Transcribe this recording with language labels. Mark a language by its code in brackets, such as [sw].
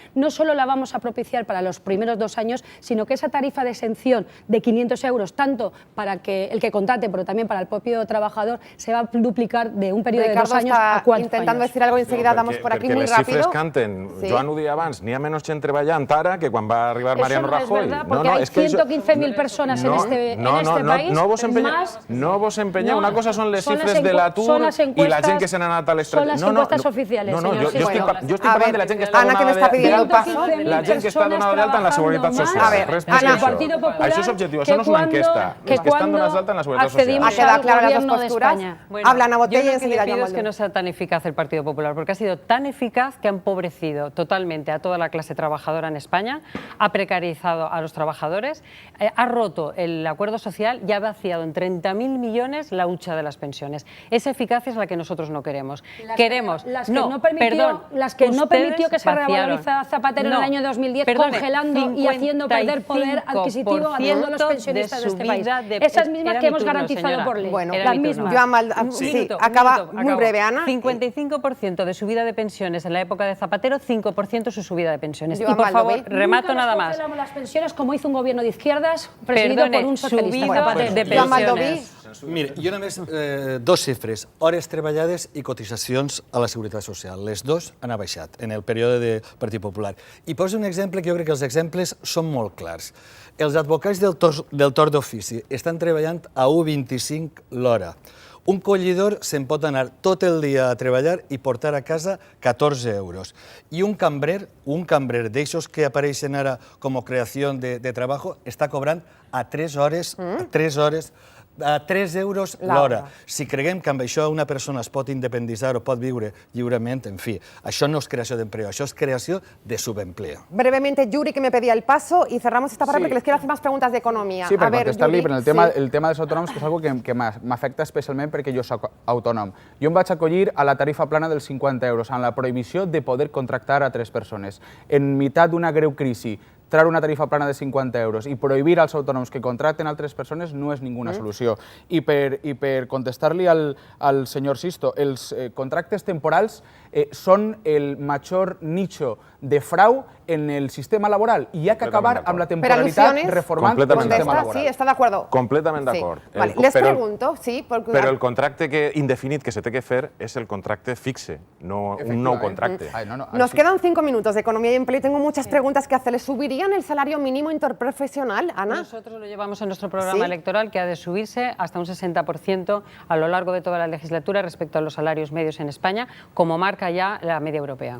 [es] No solo la vamos a propiciar para los primeros 2 años, sino que esa tarifa de exención de 500 euros, tanto para que el que contrate, pero también para el propio trabajador, se va a duplicar de un periodo de 2 años a 4 años. Intentando decir algo, enseguida damos por aquí muy rápido. [ca] Les xifres canten, Joan ho deia abans, n'hi ha menys gent treballant ara que quan va arribar Mariano Rajoy. [es] Eso no es verdad, porque hay 115.000 personas en este país. [ca] No vos empeñeu, una cosa són les xifres de l'atur i la gent que se n'ha anat a l'estranger. [es] Son las encuestas oficiales, señor. [ca] Jo estic parlant de la gent que està donada d'alta en la Seguretat Social. Això és objectiu, això no és una enquesta. Els que estan donats d'alta en la Seguretat Social. [es] ¿Ha quedado claras las dos posturas? Habla Ana Botella y enseguida Yo lo que le pido es que no sea tan eficaz el Partido Popular, porque ha sido tan eficaz que ha empobrecido totalmente a toda la clase trabajadora en España, ha precarizado a los trabajadores, ha roto el acuerdo social y ha vaciado en 30.000 millones la hucha de las pensiones. Esa eficacia es la que nosotros no queremos. Las que no permitió que se revaloriza Zapatero en el año 2010, congelando y haciendo perder poder adquisitivo a todos los pensionistas de este país. Esas mismas que hemos garantizado por ley. Bueno, las mismas. Sí, acaba muy breve, Ana. 55% de subida de pensiones en la época de Zapatero, 5% su subida de pensiones. Joan Y por favor, Baldoví. remato nada más. Nunca las pensiones como hizo un gobierno de izquierdas presidido por un socialista. Subida de pensiones. [ca] Mira, jo només 2 xifres, hores treballades i cotitzacions a la Seguretat Social. Les 2 han baixat en el període de Partit Popular. I poso un exemple que jo crec que els exemples són molt clars. Els advocats del torn d'ofici estan treballant a 1,25 l'hora. Un collidor se'n pot anar tot el dia a treballar i portar a casa 14 euros. I un cambrer d'eixos que apareixen ara com a creació de treball, està cobrant a 3 hores, a 3 euros l'hora. Si creguem que amb això una persona es pot independitzar o pot viure lliurement, en fi, això no és creació d'empleo, això és creació de subempleo. [es] Brevemente, Yuri, que me pedía el paso, y cerramos esta parte porque les quiero hacer más preguntas de economía. [ca] Sí, per contestar-li, però el tema dels autònoms que és una cosa que m'afecta especialment perquè jo soc autònom. Jo em vaig acollir a la tarifa plana dels 50 euros, amb la prohibició de poder contractar a 3 persones. En meitat d'una greu crisi, traure una tarifa plana de 50 euros i prohibir als autònoms que contracten altres persones no és ninguna solució. I per contestar-li al senyor Sisto, els contractes temporals són el major nicho de frau en el sistema laboral i hi ha que acabar amb la temporalitat reformant el sistema laboral. Sí, està d'acord. Completament d'acord. [es] Vale, les pregunto, sí. [ca] Però el contracte indefinit que se té que fer és el contracte fixe, no un nou contracte. [es] Nos quedan 5 minutos de economía y empleo y tengo muchas preguntas que hacerles. ¿Subirían el salario mínimo interprofesional, Ana? Nosotros lo llevamos en nuestro programa electoral, que ha de subirse hasta un 60% a lo largo de toda la legislatura respecto a los salarios medios en España, como marca ya la media europea.